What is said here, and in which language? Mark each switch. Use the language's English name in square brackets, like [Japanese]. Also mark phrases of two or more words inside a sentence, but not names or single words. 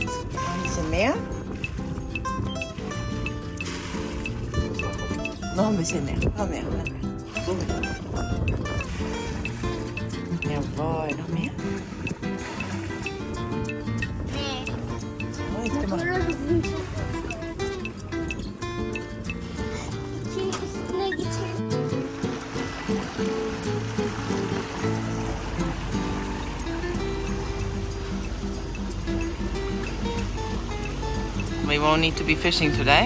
[German] Noch ein bisschen mehr. Noch ein bisschen mehr. Noch mehr. So. Jawohl, noch mehr. So, jetzt gemacht. [Turkish] İkincisine geçelim. [English] We won't need to be fishing today.